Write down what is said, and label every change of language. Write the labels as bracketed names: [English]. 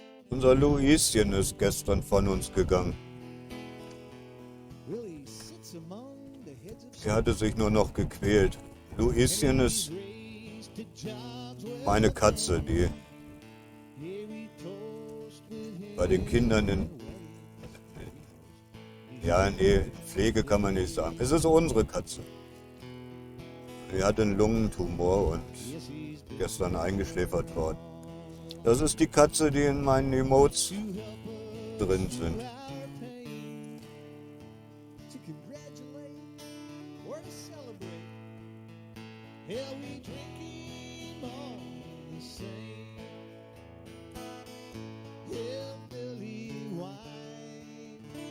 [German] Unser Luischen ist gestern von uns gegangen. [English] Willie sits among the heads of [German] Er hatte sich nur noch gequält. Luischen ist [English] raised to jobs where [German] meine Katze, die [English] we toast with [German] bei den Kindern in... Ja, nee, Pflege kann man nicht sagen. Es ist unsere Katze. Die hat einen Lungentumor und gestern eingeschläfert worden. Das ist die Katze, die in meinen Emotes drin sind. [English] our pain. To congratulate or to celebrate, hell, we drink him all the same. Hillbilly wine.